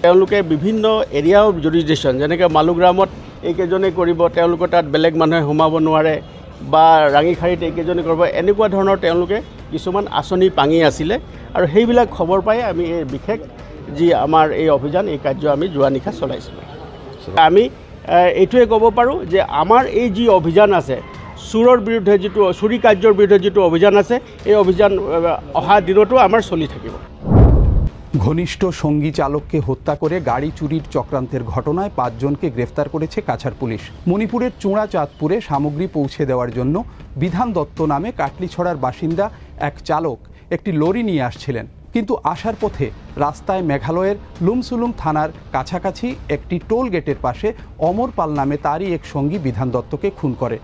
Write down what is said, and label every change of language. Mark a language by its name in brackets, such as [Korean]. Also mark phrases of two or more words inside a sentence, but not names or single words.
[Assamese] তেওঁলোকে বিভিন্ন [English] area of jurisdiction, [Assamese] যেনেকৈ মালুগ্ৰামত এইকেইজনে কৰিব, তেওঁলোকৰ তাত বেলেগ মানুহে সোমাব নোৱাৰে, বা ৰাঙিখাৰীত এইকেইজনে কৰিব, এনেকুৱা ধৰণৰ তেওঁলোকে কিছুমান আঁচনি পাঙি আছিলে আৰু সেইবিলাক খবৰ পাই আমি এই বিশেষ যি আমাৰ এই অভিযান, এই কাৰ্য আমি যোৱা নিশা চলাইছিলোঁ। আমি এইটোৱে ক'ব পাৰোঁ যে আমাৰ এই যি অভিযান আছে, চোৰৰ বিৰুদ্ধে যিটো চুৰি কাৰ্যৰ বিৰুদ্ধে যিটো অভিযান আছে, এই অভিযান অহা দিনতো আমাৰ চলি থাকিব। [Bangla] ঘনিষ্ঠ সঙ্গী চালককে হত্যা করে গাড়ি চুরির চক্রান্তের ঘটনায় 5 জনকে গ্রেফতার করেছে কাছাড় পুলিশ। মণিপুরের চূড়াচাঁদপুরে সামগ্রী পৌঁছে দেওয়ার জন্য বিধান দত্ত নামে কাটলিছড়ার বাসিন্দা এক চালক একটি লরি নিয়ে আসছিলেন, কিন্তু আসার পথে রাস্তায় মেঘালয়ের লুমসুলুং থানার কাছাকাছি একটি [English] toll gate [Bangla] পাশে অমর পাল নামে তারই এক সঙ্গী বিধান দত্তকে খুন করে।